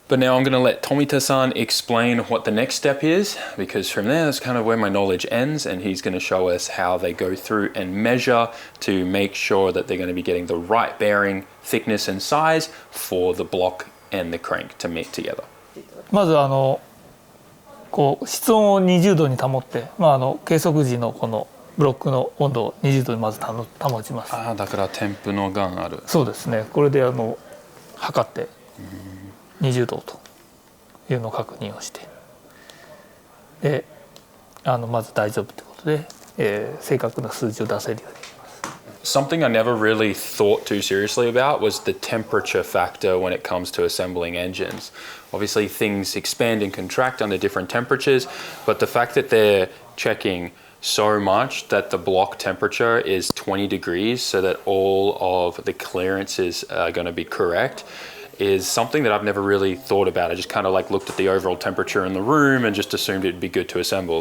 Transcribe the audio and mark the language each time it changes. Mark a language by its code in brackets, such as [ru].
[en] But now I'm going to let Tomita-san explain what the next step is, because from there, that's kind of where my knowledge ends, and he's going to show us how they go through and measure to make sure that they're going to be getting the right bearing, thickness and size for the block and the crank to meet together. [ja] まずこう室温を20度に保って、計測時のこのブロックの温度を20度にまず保ちます。だから添付のガンある。そうですね。これで測って20度というのを確認をして、でまず大丈夫ということで、正確な数字を出せるように。 [en] Something I never really thought too seriously about was the temperature factor when it comes to assembling engines. Obviously things expand and contract under different temperatures, but the fact that they're checking so much that the block temperature is 20 degrees so that all of the clearances are going to be correct is something that I've never really thought about. I just kind of like looked at the overall temperature in the room and just assumed it'd be good to assemble.